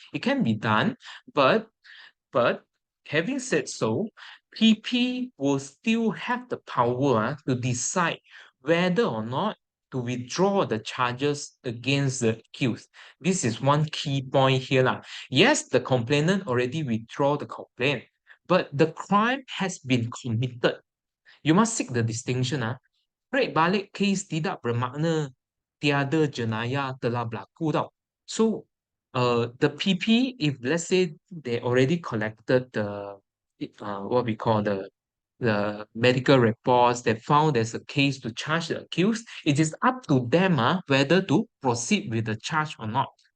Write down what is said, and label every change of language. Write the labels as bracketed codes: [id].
[en] It can be done, but but having said so, PP will still have the power to decide whether or not to withdraw the charges against the accused. This is one key point here, lah. Yes, the complainant already withdraw the complaint, but the crime has been committed. You must seek the distinction. [ms] Tarik balik case tidak bermakna tiada jenayah telah berlaku tau. [en] So, the PP, if let's say they already collected the what we call the medical reports, they found there's a case to charge the accused, it is up to them whether to proceed with the charge or not.